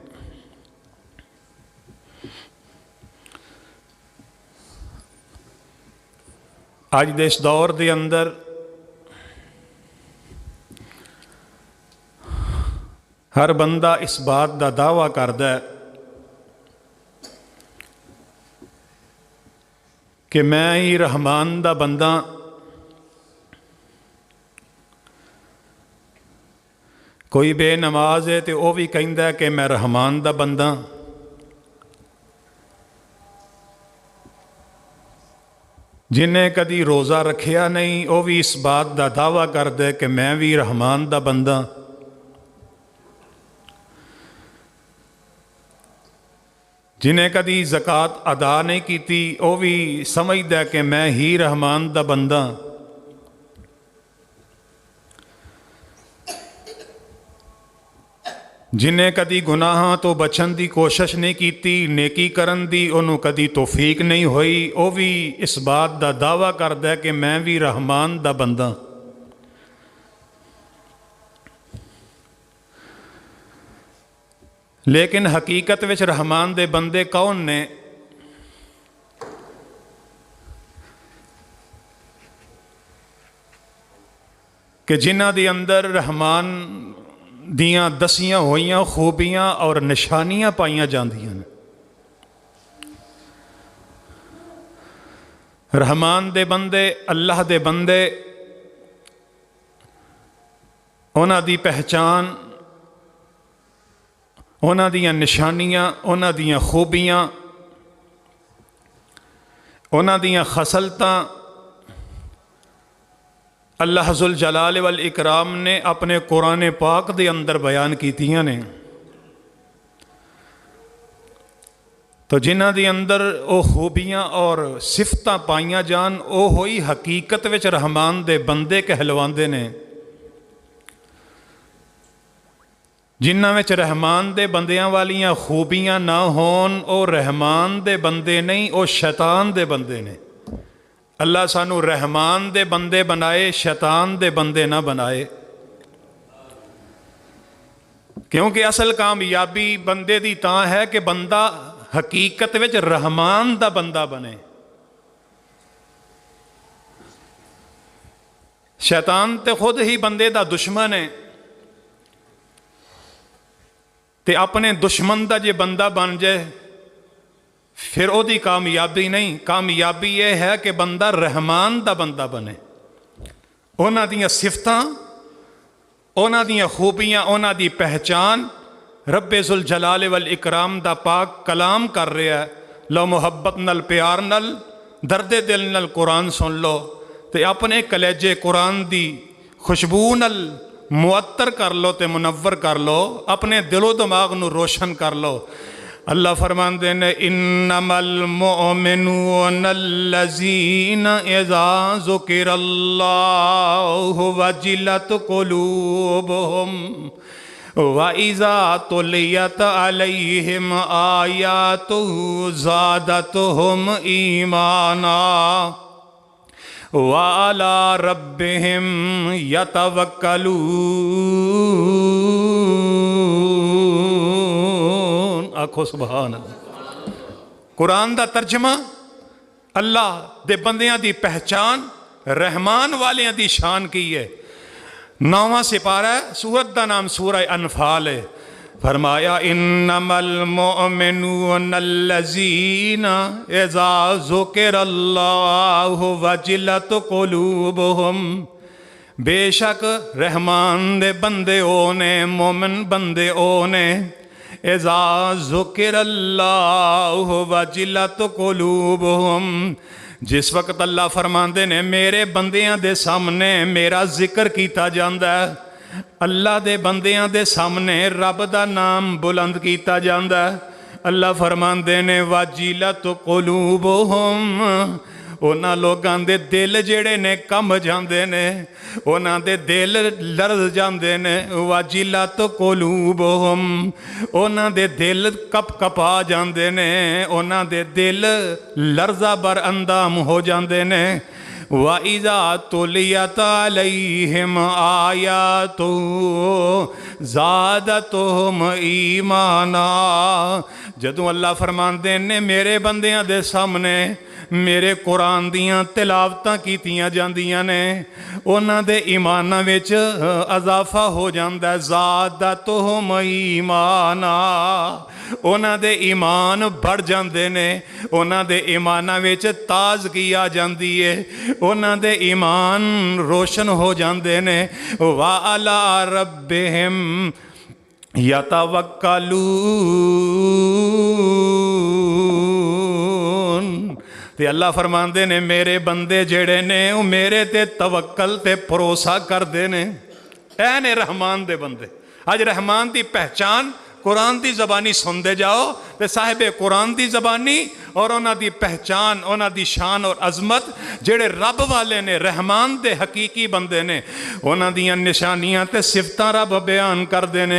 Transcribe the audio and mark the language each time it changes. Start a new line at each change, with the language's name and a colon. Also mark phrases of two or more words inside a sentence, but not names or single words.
Punjabi: آج دے اس دور دے اندر ہر بندہ اس بات دا دعویٰ کردا ہے کہ میں ہی رحمان دا بندہ، کوئی بے نماز ہے تو وہ بھی کہندا ہے کہ میں رحمان دا بندہ، جنہیں کدی روزہ رکھیا نہیں وہ بھی اس بات دا دعویٰ کردا ہے کہ میں بھی رحمان دا بندہ، جنہیں کدی زکوٰۃ ادا نہیں کیتی وہ بھی سمجھدا ہے کہ میں ہی رحمان دا بندہ، جنہیں کدی گناہاں تو بچن دی کوشش نہیں کیتی، نیکی کرن دی انہوں کدی توفیق نہیں ہوئی، وہ بھی اس بات دا دعویٰ کردا ہے کہ میں بھی رحمان دا بندہ۔ لیکن حقیقت وچ رحمان دے بندے کون نے؟ کہ جنہ دی اندر رحمان دیاں دسیاں ہوئیاں خوبیاں اور نشانیاں پائیاں جاندیاں۔ رحمان دے بندے، اللہ دے بندے، انہاں دی پہچان، انہاں دیاں نشانیاں، انہاں دیاں خوبیاں، انہاں دیاں خصلتاں اللہ ذوالجلال والاکرام نے اپنے قرآن پاک دے اندر بیان کیتیاں نے۔ تو جنہ دے اندر او خوبیاں اور صفتاں پائیاں جان، او ہوئی حقیقت وچ رحمان دے بندے کہلواندے نے۔ جنہ وچ رحمان دے بندیاں والیاں خوبیاں نہ ہون، او رحمان دے بندے نہیں، او شیطان دے بندے نے۔ اللہ سانو رحمان دے بندے بنائے، شیطان دے بندے نہ بنائے، کیونکہ اصل کامیابی بندے دی تاں ہے کہ بندہ حقیقت وچ رحمان دا بندہ بنے۔ شیطان تے خود ہی بندے دا دشمن ہے، تے اپنے دشمن دا جے بندہ بن جائے پھر او دی کامیابی نہیں، کامیابی یہ ہے کہ بندہ رحمان دا بندہ بنے۔ انہاں دیاں صفتاں، انہاں دیاں خوبیاں، انہاں دی پہچان رب ذوالجلال والاکرام دا پاک کلام کر رہا ہے۔ لو محبت نل، پیار نل، درد دل نل قرآن سن لو، تے اپنے کلیجے قرآن دی خوشبو نل معطر کر لو تے منور کر لو، اپنے دل و دماغ نو روشن کر لو۔ اللہ فرماندے نے
Arabic: انما المؤمنون الذین اذا ذکر اللہ وجلت قلوبہم وَإِذَا تُلِيَتْ عَلَيْهِمْ آيَاتُهُ زَادَتْهُمْ إِيمَانًا وَعَلَى رَبِّهِمْ يَتَوَكَّلُونَ۔
Punjabi: آکھو
Arabic: سبحان اللہ۔
Punjabi: قرآن دا ترجمہ، اللہ دے بندیاں دی پہچان، رحمان والیاں دی شان کی ہے۔ 9واں سپارہ ہے، سورت دا نام سورہ انفال ہے۔ فرمایا
Arabic: انما المؤمنون الذین اذا ذکر اللہ وجلت قلوبہم،
Punjabi: بے شک رحمان دے بندے اونے، مومن بندے اونے،
Arabic: اذا ذکر اللہ وجلت قلوبہم،
Punjabi: جس وقت اللہ فرماندے نے میرے بندیاں دے سامنے میرا ذکر کیتا جاندہ ہے، اللہ دے بندیاں دے سامنے رب دا نام بلند کیتا جاندہ ہے، اللہ فرماندے نے
Arabic: وَجِلَتْ قُلُوبُهُمْ،
Punjabi: اونا لوگاں دے دل جڑے نے کم جاندے نے، اونا دے دل لرز جاندے نے،
Arabic: وَجِلَتْ قُلُوبُهُمْ،
Punjabi: اونا دے دل کپ کپا جاندے نے، اونا دے دل لرزہ بر اندام ہو جاندے نے۔
Arabic: وَإِذَا تُلِيَتْ عَلَيْهِمْ آيَاتُهُ زَادَتْهُمْ إِيمَانًا،
Punjabi: جدوں اللہ فرماندے نے میرے بندیاں دے سامنے میرے قرآن دیاں تلاوتاں کیتیاں جاندیاں نے، انہاں دے ایماناں وچ اضافہ ہو جاندہ ہے،
Arabic: زادتہم ایمانا،
Punjabi: انہاں دے ایمان بڑھ جاندے نے، انہاں دے ایماناں وچ تازگی آ جاندی ہے، انہاں دے ایمان روشن ہو جاندے نے۔
Arabic: وَعَلَىٰ رَبِّهِمْ يَتَوَكَّلُونَ،
Punjabi: تے اللہ فرماندے نے میرے بندے جڑے نے وہ میرے تے توکل تے بھروسہ کر دے نے۔ اے نے رحمان دے بندے، آج رحمان دی پہچان قرآن دی زبانی سن دے جاؤ تے صاحب قرآن دی زبانی اور انہاں دی پہچان، انہاں دی شان اور عظمت جڑے رب والے نے، رحمان دے حقیقی بندے نے، انہاں دیاں نشانیاں تے صفتاں رب بیان کر دے نے۔